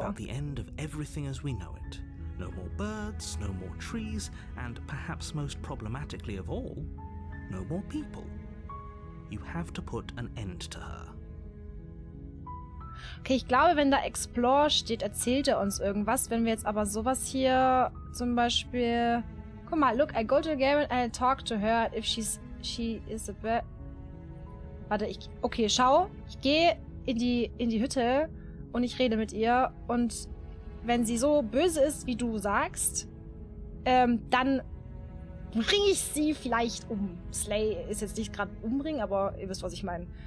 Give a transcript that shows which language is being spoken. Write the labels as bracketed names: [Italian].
[English] about the end of everything as we know it. No more birds, no more trees, and perhaps most problematically of all, no more people. You have to put an end to her. [German] Okay, ich glaube, wenn da Explore steht, erzählt er uns irgendwas. Wenn wir jetzt aber sowas hier zum Beispiel... Guck mal, [English] look, I go to the game and I talk to her if she is a bird. [German] Warte, okay, schau. Ich gehe in die Hütte und ich rede mit ihr. Und wenn sie so böse ist, wie du sagst, dann bringe ich sie vielleicht um. Slay ist jetzt nicht gerade umbringen, aber ihr wisst, was ich meine.